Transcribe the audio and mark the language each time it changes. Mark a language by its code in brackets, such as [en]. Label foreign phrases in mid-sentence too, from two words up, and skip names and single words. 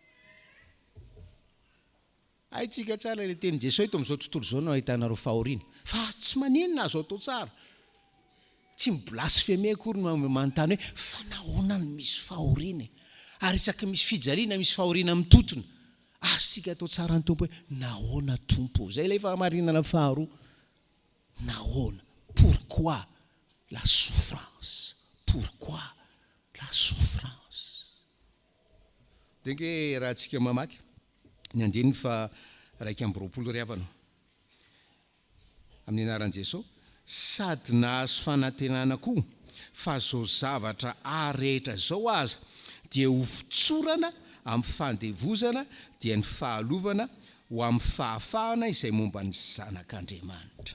[mg] Haitsika tsara le teny Jesosy eto amin'izao tontolo izao no ahitanareo fahoriana, fa tsy maninona azo atao tsara. Tsy miblasfeme akory no manontany hoe fa nahoana no misy fahoriana, ary isaky misy fijaliana misy fahoriana mitotona. Sika atao tsara ny tompo hoe nahoana tompo. Zay ilay fahamarinana faharoa. Nahoana? [fr] Pourquoi la souffrance? Pourquoi la souffrance? [mg] Denke raha tsika mamaky ny andiny fa 1:20 ry havana amin'ny anaran'i Jesosy, sady nahazo fanantenana koa fa zao zavatra rehetra zao aza dia ho fitsorana amin'ny fandevozana dia ny fahalovana ho amin'ny fahafahana izay momba ny zanak'Andriamanitra.